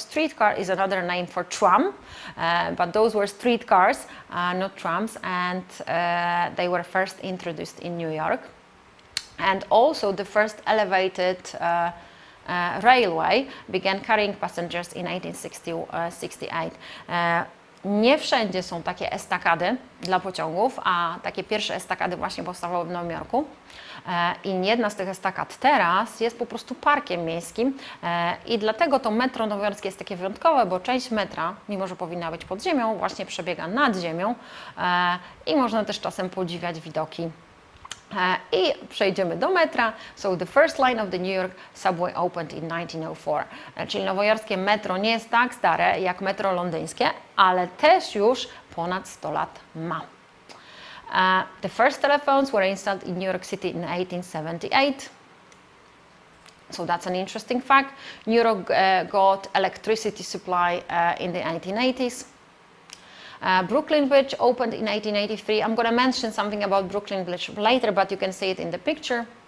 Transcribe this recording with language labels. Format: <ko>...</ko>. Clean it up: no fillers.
<en>Streetcar is another name for tram, but those were streetcars, not trams, and they were first introduced in New York. And also the first elevated railway began carrying passengers in 1868.</en> <pl>Nie wszędzie są takie estakady dla pociągów, a takie pierwsze estakady właśnie powstawały w Nowym Jorku. I jedna z tych estakad teraz jest po prostu parkiem miejskim i dlatego to metro nowojorskie jest takie wyjątkowe, bo część metra, mimo że powinna być pod ziemią, właśnie przebiega nad ziemią i można też czasem podziwiać widoki. I przejdziemy do metra.</pl> <en>So the first line of the New York subway opened in 1904.</en> <pl>Czyli nowojorskie metro nie jest tak stare jak metro londyńskie, ale też już ponad 100 lat ma.</pl> <en>The first telephones were installed in New York City in 1878. So that's an interesting fact. New York got electricity supply in the 1880s. Brooklyn Bridge opened in 1883. I'm going to mention something about Brooklyn Bridge later, but you can see it in the picture.</en>